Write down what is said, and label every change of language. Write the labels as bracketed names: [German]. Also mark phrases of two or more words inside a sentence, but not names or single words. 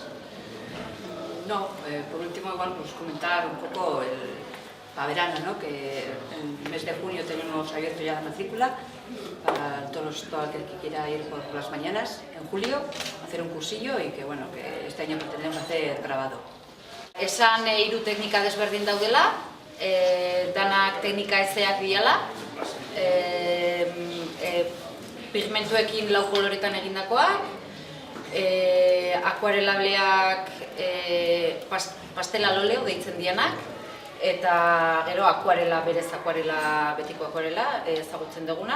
[Spanish] No, por último igual comentar un poco para verano, que en el mes de junio tenemos abierto ya la matrícula para todo aquel que quiera ir por las mañanas, en julio hacer un cursillo y que este año pretendemos hacer grabado. [Basque] Esan 3 teknika desberdin daudela, danak teknika ezeak diala, pigmentuekin 4 koloretan egindakoak, akuarelableak [Spanish] pastel al óleo [Basque] deitzen dianak, eta gero akuarela, berez akuarela, betiko akuarela ezagutzen duguna.